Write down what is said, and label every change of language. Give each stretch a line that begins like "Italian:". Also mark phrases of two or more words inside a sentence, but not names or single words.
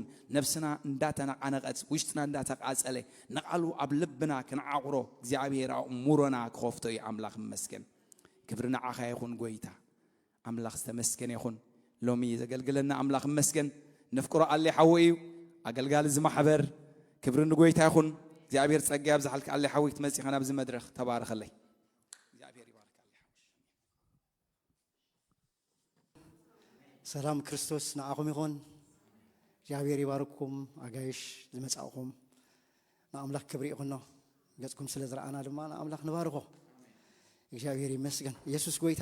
Tigrinya: ነፍስና እንዳተናቀነቀት ውሽጥና እንዳተቃጸለ ነቃሉ ኣብ ልብና ክንዓቁሮ እግዚአብሔር አእሙሮና ክኸፍቶ አምላክ መስገን ክብርና ዓኻ ይኹን ጎይታ አምላክ ተመስገን ይኹን ሎሚ ዘገልግለና አምላክ መስገን ነፍቅሮ አለ ሓወዩ አገልጋል ዝማሕበር ክብርን ጎይታ ይኹን
Amharic: እግዚአብሔር ጸጋ ያብዛልክ
Tigrinya: አለ ሓዊት መጽኸና በዚ መድረኽ ተባረኸለይ እግዚአብሔር ይባርክ አለ ሰላም ክርስቶስ ንዓኹም ይኹን እግዚአብሔር ይባርኩም አጋይሽ ዝመጻእኹም ንአምላክ ክብሪ ይኹን ገጽኩም ስለዝራአና ድማ ንአምላክ ንባርኾ እግዚአብሔር ይመስገን ኢየሱስ ጎይታ